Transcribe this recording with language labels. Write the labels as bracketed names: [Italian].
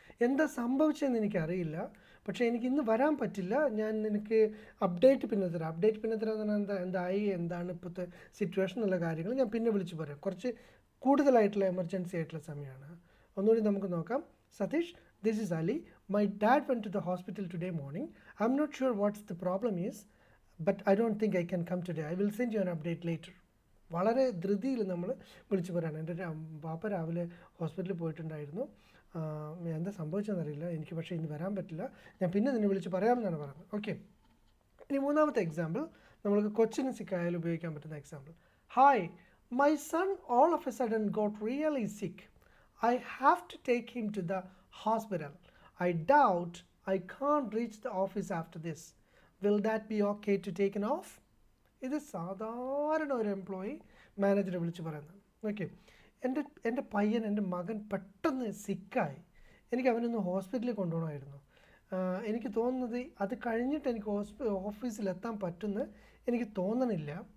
[Malayalam] എന്താ സംഭവിച്ചതെന്ന് എനിക്കറിയില്ല, പക്ഷേ എനിക്ക് ഇന്ന് വരാൻ പറ്റില്ല. ഞാൻ നിനക്ക് അപ്ഡേറ്റ് പിന്നെ തരാം. അപ്ഡേറ്റ് പിന്നെ തരാമെന്ന് പറഞ്ഞാൽ എന്തായി, എന്താണ് ഇപ്പോഴത്തെ സിറ്റുവേഷൻ എന്നുള്ള കാര്യങ്ങൾ ഞാൻ പിന്നെ വിളിച്ച് പറയാം. കുറച്ച് കൂടുതലായിട്ടുള്ള എമർജൻസി ആയിട്ടുള്ള സമയമാണ്. ഒന്നുകൂടി നമുക്ക് നോക്കാം. [English] Satish, this is Ali. My dad went to the hospital today morning. I'm not sure what the problem is, but I don't think I can come today. I will send you an update later. [Malayalam] വളരെ ധൃതിയിൽ നമ്മൾ വിളിച്ച് പറയാണ്. എൻ്റെ പാപ്പ രാവിലെ ഹോസ്പിറ്റലിൽ പോയിട്ടുണ്ടായിരുന്നു, എന്താ സംഭവിച്ചതെന്നറിയില്ല എനിക്ക്, പക്ഷേ ഇന്ന് വരാൻ പറ്റില്ല, ഞാൻ പിന്നെ നിന്നെ വിളിച്ച് പറയാമെന്നാണ് പറയുന്നത്. ഓക്കെ, ഇനി മൂന്നാമത്തെ എക്സാമ്പിൾ നമ്മൾക്ക് കൊച്ചിന് സിക്കായാലും ഉപയോഗിക്കാൻ പറ്റുന്ന example. [English] Hi, my son all of a sudden got really sick. I have to take him to the hospital. I doubt I can't reach the office after this. Will that be okay to take an off? [Malayalam] ഇത് സാധാരണ ഒരു employee മാനേജറെ വിളിച്ച് പറയുന്നത്. Okay, എൻ്റെ പയ്യൻ, എൻ്റെ മകൻ പെട്ടെന്ന് സിക്കായി, എനിക്ക് അവനൊന്ന് ഹോസ്പിറ്റലിൽ കൊണ്ടുപോകണമായിരുന്നു. എനിക്ക് തോന്നുന്നത് അത് കഴിഞ്ഞിട്ട് എനിക്ക് ഓഫീസിലെത്താൻ പറ്റുമെന്ന് എനിക്ക് തോന്നണില്ല.